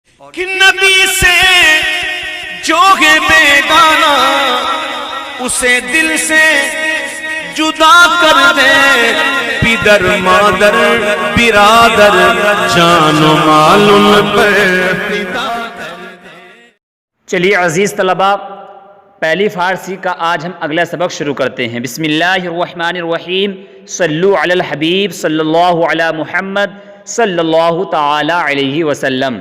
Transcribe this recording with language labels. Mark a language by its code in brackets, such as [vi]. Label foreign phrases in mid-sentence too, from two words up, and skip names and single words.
[ur] کہ نبی سے جو ہے بیگانہ اسے دل سے جدا کر دے، پدر مادر برادر جان و مال ان پر فدا کر دے۔ چلیے عزیز طلباء، پہلی فارسی کا آج ہم اگلا سبق شروع کرتے ہیں۔ [ar] بسم اللہ الرحمن الرحیم، صلو علی الحبیب صلی اللہ علی محمد صلی اللہ تعالی علیہ وسلم۔